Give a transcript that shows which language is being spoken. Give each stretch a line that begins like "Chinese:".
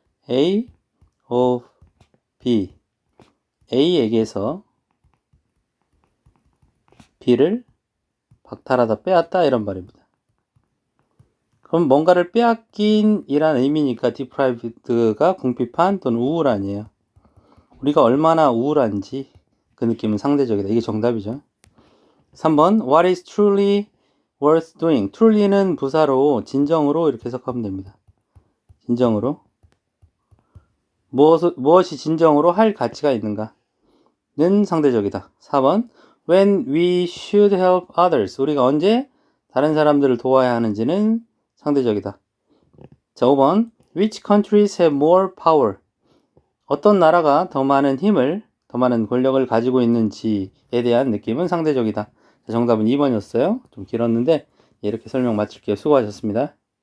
Korean: A of B A에게서 B를 박탈하다 빼앗다 이런 말입니다. 그럼 뭔가를 빼앗긴 이란 의미니까 deprived가 궁핍한 또는 우울한이에요. 우리가 얼마나 우울한지 그 느낌은 상대적이다. 이게 정답이죠.
English: 3번 What is truly worth doing?
Korean: truly는 부사로 진정으로 이렇게 해석하면 됩니다. 진정으로 무엇이 진정으로 할 가치가 있는가? 는 상대적이다.
English: 4번 When we should help others.
Korean: 우리가 언제 다른 사람들을 도와야 하는지는 상대적이다.
English: 자, 5번 Which countries have more power?
Korean: 어떤 나라가 더 많은 힘을, 더 많은 권력을 가지고 있는지에 대한 느낌은 상대적이다. 자, 정답은 2번이었어요. 좀 길었는데 이렇게 설명 마칠게요. 수고하셨습니다.